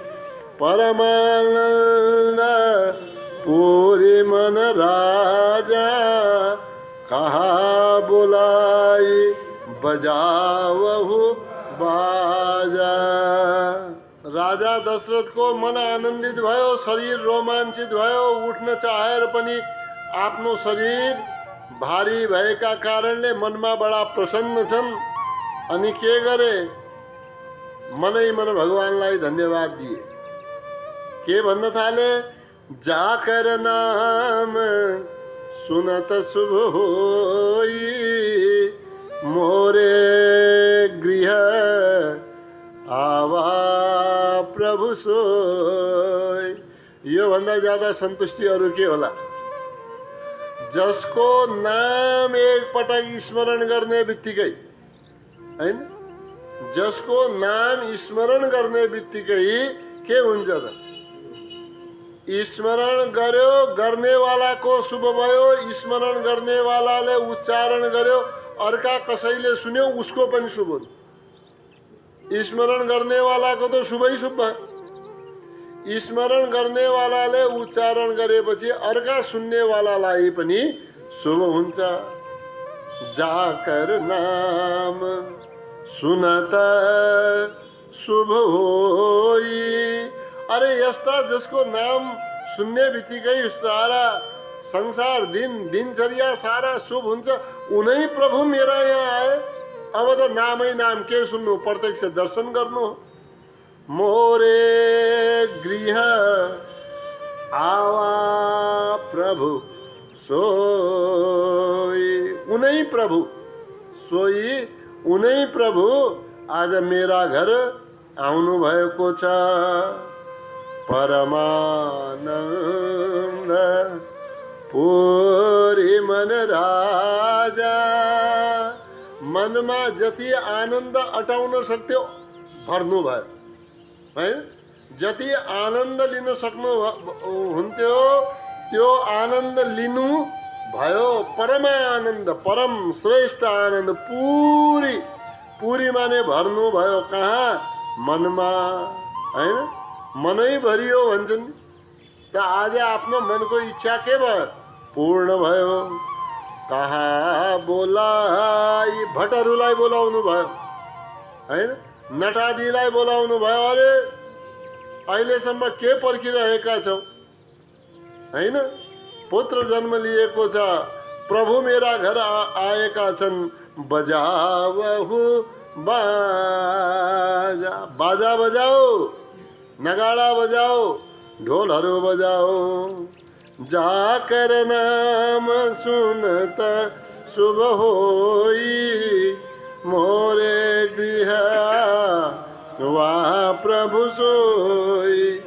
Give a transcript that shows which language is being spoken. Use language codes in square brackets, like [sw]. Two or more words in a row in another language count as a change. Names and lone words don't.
[awa] परमानंद पूरी मन राजा, कहा बुलाई बजावहु बाजा। [ne] राजा दशरथको मन आनन्दित भयो, शरीर रोमाञ्चित भयो। उठ्न चाहेर पनि आफ्नो शरीर भारी भएका कारणले मनमा बडा प्रसन्न छन्। अनि के गरे? मनै मन भगवानलाई धन्यवाद दिए। के भन्न थाले? [awa] जाकर नाम सुनत शुभ होई, मोरे गृह आवा प्रभु सोई। [ne] यो भन्दा ज्यादा सन्तुष्टि अरु के होला? जसको नाम एक पटक स्मरण गर्ने बित्तिकै, हैन, जसको नाम स्मरण गर्ने बित्तिकै के हुन्छ त? स्मरण गर्यो, गर्नेवालाको शुभ भयो। स्मरण गर्नेवालाले उच्चारण गर्यो, अर्का कसैले सुन्यो उसको पनि शुभ हुन्छ। स्मरण गर्नेवालाको त शुभै शुभ भयो। स्मरण गर्नेवालाले उच्चारण गरेपछि अर्का सुन्नेवालालाई पनि शुभ हुन्छ। [awa] जाकर नाम सुनत शुभ होई। [ne] अरे यस्ता जसको नाम सुन्ने बित्तिकै सारा संसार दिनचर्या सारा शुभ हुन्छ, उनै प्रभु मेरा यहाँ आए। अब त नामै नाम, के सुन्नु? प्रत्यक्ष दर्शन गर्नु। [awa] मोरे गृह आवा प्रभु सोई। [ne] उनै प्रभु सोई, उनै प्रभु आज मेरा घर आउनु भएको छ। [awa] परमानन्द पूरी मन राजा। [ne] मनमा जति आनन्द अटाउन सक्थ्यो भर्नु भयो, है। जति आनन्द लिन सक्नु हुन्थ्यो त्यो आनन्द लिनु भयो। परमानन्द, परम श्रेष्ठ आनन्द, पूरी पूरी माने भर्नु भयो। कहाँ? मनमा, हैन। मनै भरियो भन्छन्। त आज आफ्नो मनको इच्छा के भयो? पूर्ण भयो। कहाँ बोलाई? भट्टहरूलाई बोलाउनु भयो, हैन। नटादीलाई बोलाउनु भयो। अरे अहिलेसम्म के पर्खिरहेका छौ, हैन। पुत्र जन्म लिएको छ, प्रभु मेरा घर आएका छन्। [awa] बजावहु बाजा, [ne] बाजा बजाओ, नगाडा बजाओ, ढोलहरू बजाओ। [awa] जाकर नाम सुनत शुभ होई, मोरे गृह वा प्रभु सोई।